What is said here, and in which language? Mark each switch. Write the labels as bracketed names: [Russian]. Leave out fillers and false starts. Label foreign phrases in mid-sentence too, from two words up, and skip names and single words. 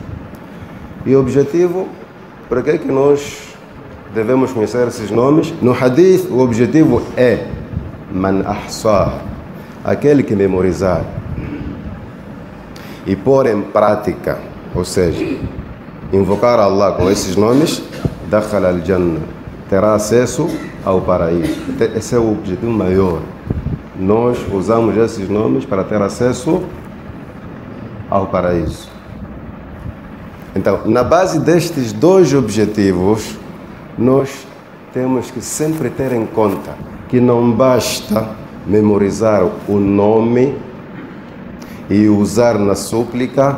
[Portuguese] E o objetivo, por que é que nós devemos conhecer esses nomes? No Hadith, o objetivo é [Arabic] من أحصاها, [Portuguese] aquele que memorizar e pôr em prática, ou seja, invocar Allah com esses nomes, [Arabic] دخل الجنة, [Portuguese] terá acesso ao paraíso. Esse é o objetivo maior. Nós usamos esses nomes para ter acesso ao paraíso. Então, na base destes 2 objetivos, nós temos que sempre ter em conta que não basta memorizar o nome e usar na súplica.